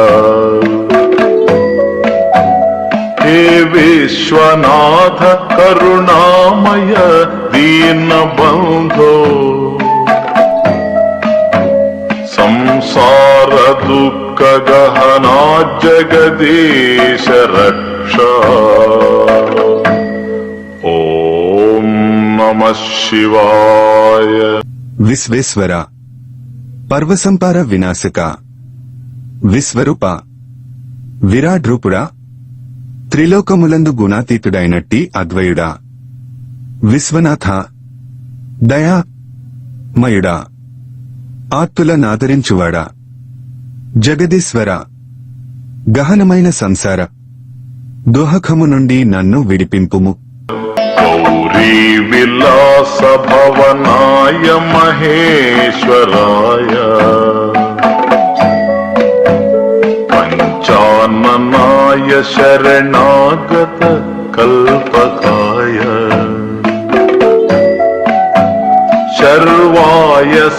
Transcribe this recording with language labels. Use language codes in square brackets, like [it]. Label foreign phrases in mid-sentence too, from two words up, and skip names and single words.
[sa] हे विश्वनाथ करुणामय दीनबन्धो संसार दुःख गहना जगदीश रक्ष ओम नमः शिवाय। [te] విశ్వేశ్వర, పర్వసంపార వినాశక, విశ్వరూప, విరాడ్రూపుడా, త్రిలోకములందు గుణాతీతుడైనట్టి అద్వయుడా, విశ్వనాథ, దయా మయుడా, ఆత్తుల నాదరించువాడా, జగదీశ్వర, గహనమైన సంసార దోహకము నుండి నన్ను విడిపింపుము. [sa] गौरी विलास भवनाय महेश्वराय पंचाननाय शरणागत कल्पकाय शर्वाय